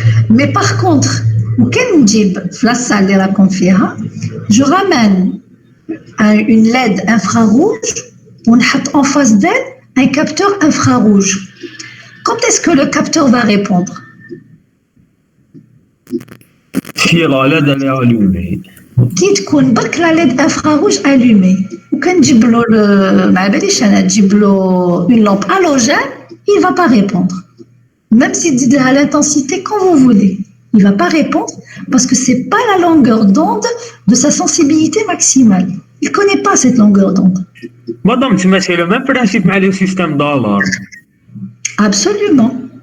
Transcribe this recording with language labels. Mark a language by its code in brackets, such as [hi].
[fr] Mais par contre, la salle de la conférence, je ramène une LED infrarouge, on a en face d'elle un capteur infrarouge. Quand est-ce que le capteur va répondre? Si la LED est allumée. [ar] كي تكون برك لا ليد انفراروج الومي وكنجيب له ما باليش انا تجيب له اون لامب الوجين, [fr] il va pas répondre. Même si tu dis à l'intensité quand vous voulez, il va pas répondre parce que c'est pas la longueur d'onde de sa sensibilité maximale. Il connaît pas cette longueur d'onde. Madame, c'est le même principe avec le système d'alarme. Absolument.